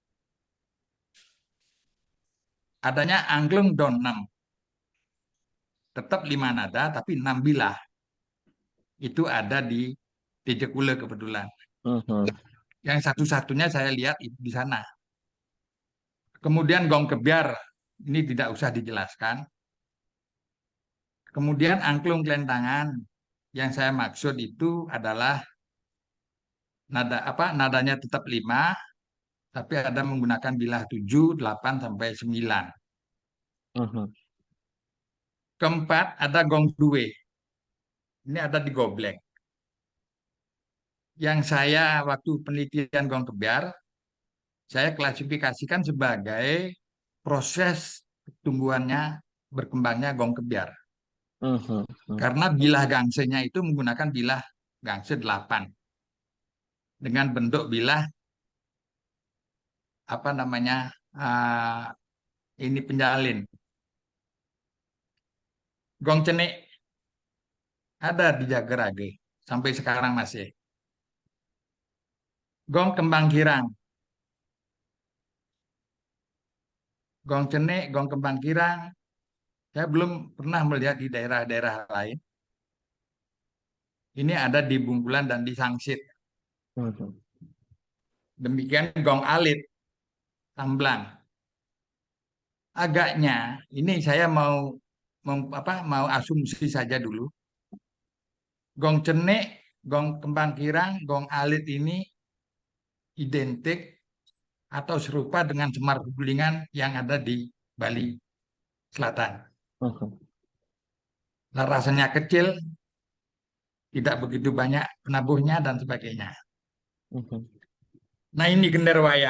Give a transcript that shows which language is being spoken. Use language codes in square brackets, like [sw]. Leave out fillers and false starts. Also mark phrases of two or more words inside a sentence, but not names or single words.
[id] Adanya angklung don 6. Tetap 5 nada, tapi 6 bilah. Itu ada di Tejekule kebetulan. Yang satu-satunya saya lihat di sana. Kemudian gong kebiar, ini tidak usah dijelaskan. Kemudian angklung kelentangan, yang saya maksud itu adalah nadanya tetap 5, tapi ada menggunakan bilah 7, 8, sampai 9. Keempat, ada gong due. Ini ada di Goblek. Yang saya waktu penelitian gong kebiar, saya klasifikasikan sebagai proses tumbuhannya berkembangnya gong kebiar. Karena bilah gangsenya itu menggunakan bilah gangse 8. Dengan bentuk bilah ini penjalin. Gong cenik ada di Jagerage sampai sekarang masih. Gong kembang kirang. Gong cenik, gong kembang kirang. Saya belum pernah melihat di daerah-daerah lain. Ini ada di Bungkulan dan di Sangsit. Demikian gong alit, tamblang. Agaknya ini saya mau asumsi saja dulu. Gong cenik, gong kembang kirang, gong alit ini identik atau serupa dengan semar gulingan yang ada di Bali Selatan. Rasanya kecil, tidak begitu banyak penabuhnya dan sebagainya. Nah, ini gender wayang.